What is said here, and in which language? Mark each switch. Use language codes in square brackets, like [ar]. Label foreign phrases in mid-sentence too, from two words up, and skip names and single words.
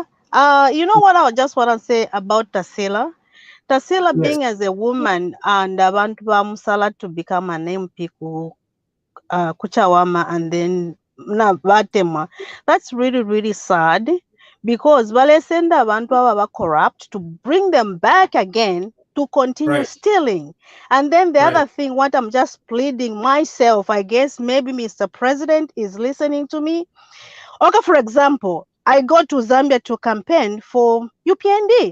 [en] You know what I just want to say about Tarsila? Tarsila, yes, being as a woman and [bem] abantu bamusala [en] to become an MP kuchawama and then [bem] na batema, [en] that's really, really sad, because [bem] balesenda abantu aba [en] corrupt to bring them back again to continue stealing. And then the other thing, what I'm just pleading myself, I guess maybe Mr. President is listening to me. Okay, for example, I go to Zambia to campaign for UPND.